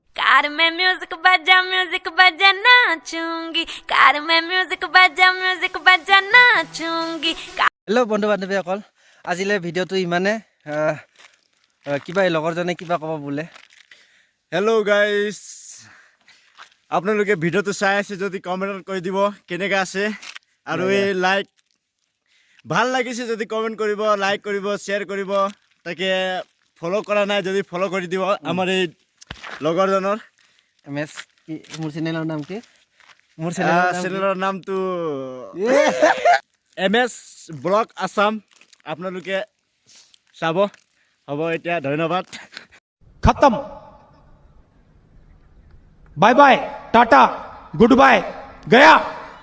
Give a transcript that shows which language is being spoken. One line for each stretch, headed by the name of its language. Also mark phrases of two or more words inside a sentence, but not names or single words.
Hindi: कार में म्यूजिक बजा नाचूंगी कार में म्यूजिक बजा नाचूंगी
Assamese: হেল্ল' বন্ধু বান্ধৱীসকল আজিলৈ ভিডিঅ'টো ইমানে কিবা এই লগৰজনে কিবা ক'ব বোলে
English: hello guys
Assamese: আপোনালোকে ভিডিঅ'টো চাই আছে যদি কমেণ্টত কৈ দিব কেনেকৈ আছে আৰু এই লাইক ভাল লাগিছে যদি কমেণ্ট কৰিব লাইক কৰিব শ্বেয়াৰ কৰিব তাকে ফ'ল' কৰা নাই যদি ফ'ল' কৰি দিব আমাৰ এই লগৰজনৰ MS কি মোৰ চেনেলৰ নাম কি মোৰ চেনেলৰ নামটো MS ব্লগ আছাম আপোনালোকে চাব হ'ব এতিয়া ধন্যবাদ
Hindi: खत्म
English: bye bye
Hindi: टाटा
English: good bye
Hindi: गया